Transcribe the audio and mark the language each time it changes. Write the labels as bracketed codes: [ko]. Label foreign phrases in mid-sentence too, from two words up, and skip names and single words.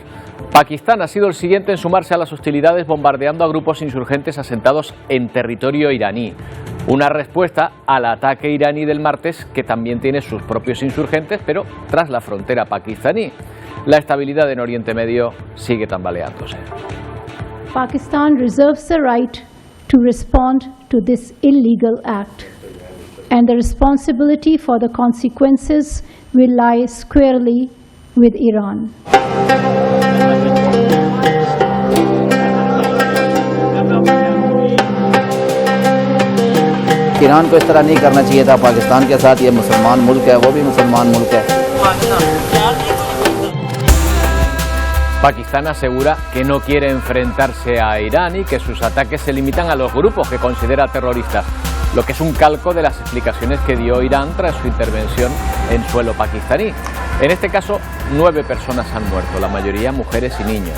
[es] Pakistán ha sido el siguiente en sumarse a las hostilidades, bombardeando a grupos insurgentes asentados en territorio iraní. Una respuesta al ataque iraní del martes, que también tiene sus propios insurgentes, pero tras la frontera pakistaní. La estabilidad en Oriente Medio sigue tambaleándose. [en] Pakistan reserves the right to respond to this illegal act, and the responsibility for the consequences will lie squarely with Iran. [hi] ईरान को इस तरह नहीं करना चाहिए था। पाकिस्तान के साथ ये मुसलमान मुल्क है, वो भी मुसलमान मुल्क है। [es] Pakistán asegura que no quiere enfrentarse a Irán y que sus ataques se limitan a los grupos que considera terroristas, lo que es un calco de las explicaciones que dio Irán tras su intervención en suelo pakistaní. En este caso, 9 personas han muerto, la mayoría mujeres y niños.